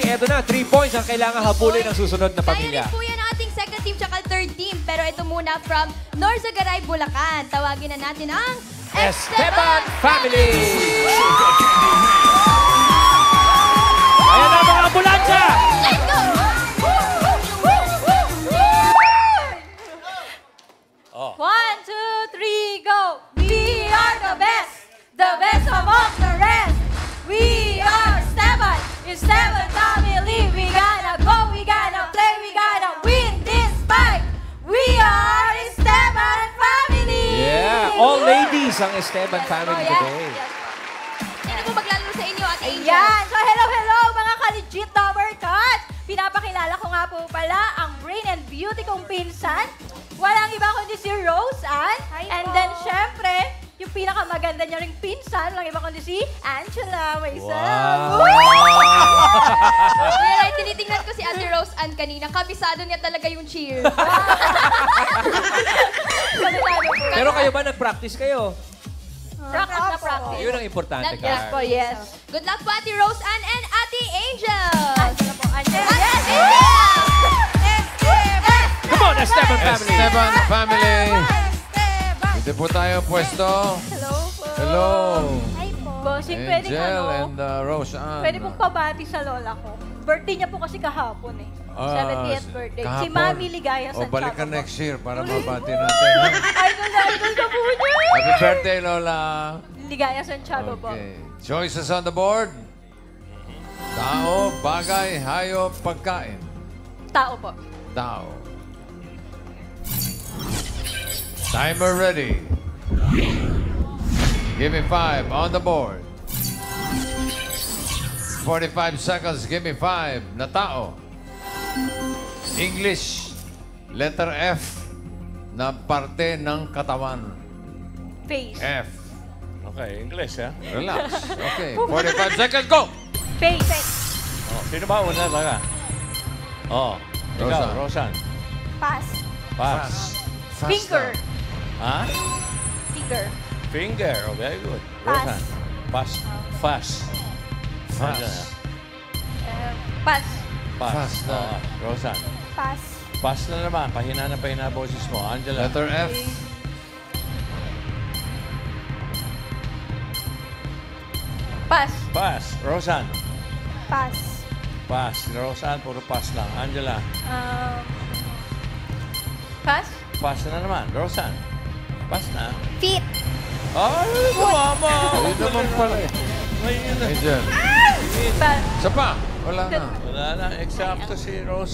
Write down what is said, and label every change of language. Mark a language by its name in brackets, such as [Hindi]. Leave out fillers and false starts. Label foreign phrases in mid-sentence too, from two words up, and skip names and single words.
[Filipino] Eto na, 3 points ang kailangan habulin ng susunod na Kaya pamilya. rin po yan ang ating [English] second team [Filipino] tsaka [English] third team. [Filipino] Pero ito muna from Norzagaray, Bulacan. Tawagin na natin ang Esteban Family! Ayan na mga ambulansya! [English] Let's go! One, two, three, go! We are the best among the rest. We are Esteban, Esteban family. We gotta go, we gotta play, we gotta win this fight. We are Esteban family. Yeah, all ladies ang Esteban Family yes. today. [Filipino] Sino po maglalaro sa inyo, Ate Angel? Ayan. [English] So, hello, [Filipino] mga ka-legit [English] number cards. [Filipino] Pinapakilala ko nga po pala ang [English] brain and beauty [Filipino] kong pinsan. Walang iba kundi si Rose Ann. [English] And then, [Filipino] syempre, yung pinakamaganda niya ring pinsan, walang iba kundi si Angela. May Wow. Kuya Rai, tinitingnan ko si Ate Rose Ann kanina. Kabisado niya talaga yung cheer. Pero kayo ba nag-practice kayo? Practice na practice. Yun ang importante ka. [English] Yes po, yes. Good luck po, Ate Rose Ann and Ate Angel! [Filipino] Angela po, Angela. [English] Yes, Angel! Come on, Esteban Family! Esteban family. Esteban! [Filipino] Dito po tayo pwesto. Hello po. Hello. Hi po. Bossing, pwede Angel and Rose Ann. pwede pong pabati sa lola ko. Birthday niya po kasi kahapon eh. 70th birthday. Si kahapon. Mami Ligaya O, Santiago. balikan next year para mabati natin. ha? Idol na idol ka po niya. [English] Happy birthday, Lola. [Filipino] Ligaya Santiago po. [English] Okay. Choices on the board. [Filipino] Tao, bagay, hayop, pagkain. Tao po. Tao. Timer ready. [English] Give me 5 on the board. 45 seconds, give me 5 [Filipino] na tao. [English] English, letter [Filipino] F na parte ng katawan. [English] Face. F. Okay, English ha. Relax. Okay, 45 seconds, go! Face. [Filipino] Oh, sino ba una talaga? Oh, ikaw, Rosan. Rosan. [English] Pass. Pass. Finger. [Filipino] Ha? [English] Finger. Finger. Oh, very good. Pass. Rosan. Pass. Fast. Fast. Pass. Pass. [Filipino] Fast na. Oh, Rosan. [English] Pass. [Filipino] Pass na naman. Pahina na pahina boses mo. Angela. [English] Letter F. Pass. Pass. Rosan. Pass. Pass. [Filipino] Rosan, puro pass lang. Angela. [English] Pass. [Filipino] Pass na naman. Rosan. Pass na. [English] Feet. [Filipino] Ay, tumama. Ayun naman pala eh. Ayun na. Angel. [English] Pass. [Filipino] Isa pa. Wala na. Wala na. Eksakto si Rosan.